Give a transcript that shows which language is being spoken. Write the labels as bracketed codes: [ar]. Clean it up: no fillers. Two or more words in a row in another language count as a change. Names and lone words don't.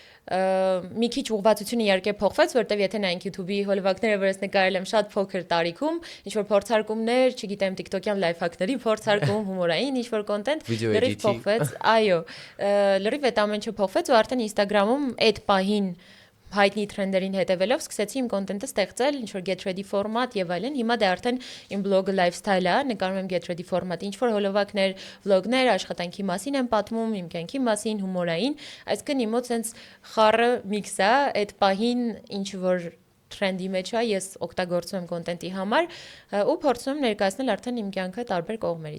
[hy] մի քիչ ուղղվածությունը իհարկե փոխվեց, որտեվ եթե նայենք YouTube-ի հոլովակները, որ ես նկարել եմ շատ փոքր տարիքում, ինչ որ փորձարկումներ, չգիտեմ, TikTok-յան լայֆ-հակների փորձարկում, հումորային ինչ որ կոնտենտ, լրիվ փոխվեց, այո, լրիվ այդ ամենը փոխվեց ու արդեն Instagram-ում այդ պահին հայտնի թրենդերին հետևելով սկսեցի իմ կոնտենտը ստեղծել, ինչ որ [en] get ready format [hy] եւ այլն։ Հիմա դե արդեն իմ բլոգը lifestyle է, նկարում եմ [en] get ready format, [hy] ինչ որ հոլովակներ, վլոգներ, աշխատանքի մասին եմ պատմում, իմ կյանքի մասին, հումորային, այսինքն իմ մոտ sense խառը միքս է, այդ պահին ինչ որ թրենդի մեջ է, ես օգտագործում եմ կոնտենտի համար ու փորձում եմ ներկայացնել արդեն իմ կյանքը տարբեր կողմերից։